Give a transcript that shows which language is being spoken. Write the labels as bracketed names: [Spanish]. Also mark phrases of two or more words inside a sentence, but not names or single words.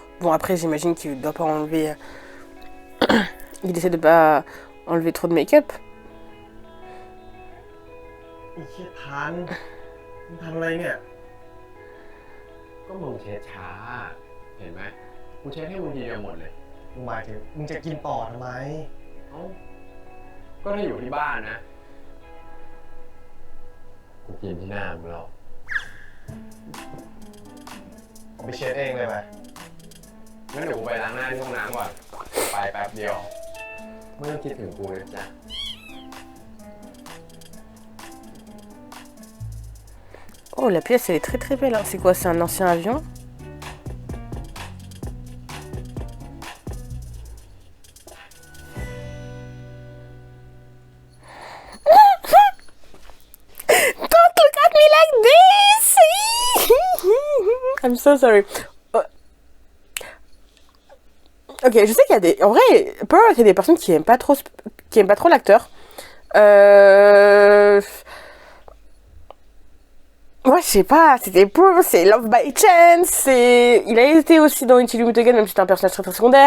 [French] Bon, après, j'imagine qu'il doit pas enlever... Il essaie de pas enlever trop de make-up. [Thai] ไอ้เชี่ยทันมึงทำอะไรเนี่ย ก็มึงเช็ดช้า เห็นไหมกูเช็ดให้มึงทีเดียวหมดเลย มึงหมายถึงมึงจะกินต่อทำไม เอ้าก็ถ้าอยู่ที่บ้านนะ กูกินที่หน้ามึงหรอก เอาไปเช็ดเองเลยไหม งั้นเดี๋ยวกูไปล้างหน้าที่ห้องน้ำก่อน ไปแป๊บเดียวไม่ต้องคิดถึงกูนะจ๊ะ [French] Oh, la pièce, elle est très très belle. Hein. C'est quoi? C'est un ancien avion? [English] Don't look at me like this! I'm so sorry. [French] Ok, je sais qu'il y a des... En vrai, Pearl, il y a des personnes qui aiment pas trop, l'acteur. Moi, je sais pas, c'était Pearl, c'est Love by Chance, il a été aussi dans Until You Meet Again, même si c'était un personnage très très secondaire.